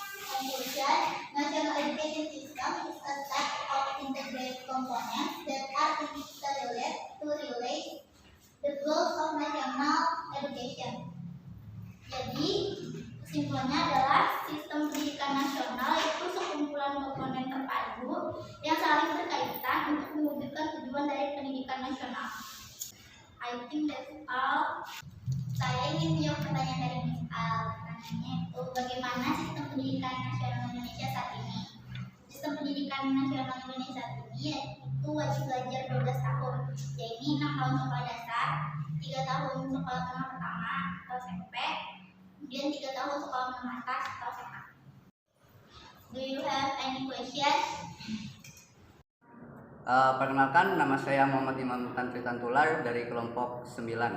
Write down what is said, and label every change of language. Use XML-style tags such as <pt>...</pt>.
<en>Conclusion: National Education System is a set of integrated components that are interrelated to relate the goals of national education.</en> <id>Jadi, kesimpulannya adalah sistem pendidikan nasional yaitu sekumpulan komponen terpadu yang saling berkaitan untuk mewujudkan tujuan dari pendidikan nasional. I think that's all. Saya ingin menjawab pertanyaan dari Miss Al. Pertanyaannya itu, bagaimana sistem pendidikan nasional Indonesia saat ini? Sistem pendidikan nasional Indonesia saat ini itu wajib belajar 12 tahun, yaitu 6 tahun sekolah dasar, 3 tahun sekolah menengah pertama atau SMP, kemudian 3 tahun sekolah menengah atas atau SMA.</id> <en>Do you have any question?</en> <id>Perkenalkan, nama saya Muhammad Imam Tantular dari kelompok 9.</id>